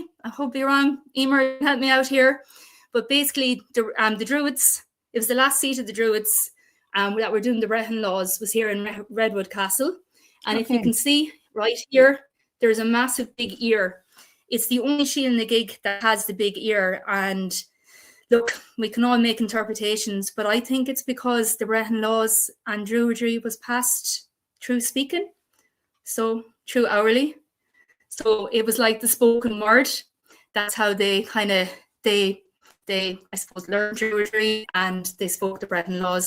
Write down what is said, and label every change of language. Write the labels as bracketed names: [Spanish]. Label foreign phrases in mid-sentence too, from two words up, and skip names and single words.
[English] I hope you're wrong. Eimear, help me out here. But basically the Druids, it was the last seat of the Druids that were doing the Breton laws, was here in Redwood Castle. And if you can see right here, there's a massive big ear. It's the only Síl na gig that has the big ear. And look, we can all make interpretations, but I think it's because the Breton laws and Druidry was passed through speaking, so through hourly. So it was like the spoken word. That's how they kind of, they I suppose, learned Druidry, and they spoke the Breton laws.